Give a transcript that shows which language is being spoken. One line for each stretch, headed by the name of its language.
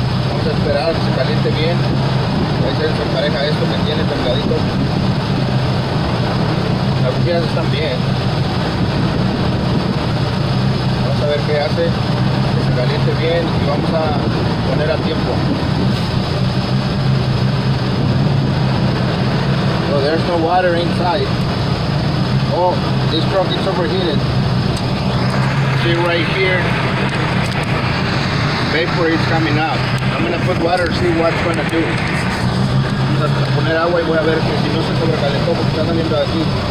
Spanish: Vamos a esperar que se caliente bien. Ahí se empareja esto que tiene templadito. Las bujías están bien. Vamos a ver qué hace, que se caliente bien y vamos a poner a tiempo.
English: So there's no water inside. Oh, this truck is overheated. See right here, vapor is coming out. I'm gonna put water, see what's gonna do.
Spanish: Vamos a poner agua y voy a ver que si no se sobrecalentó porque está saliendo de aquí.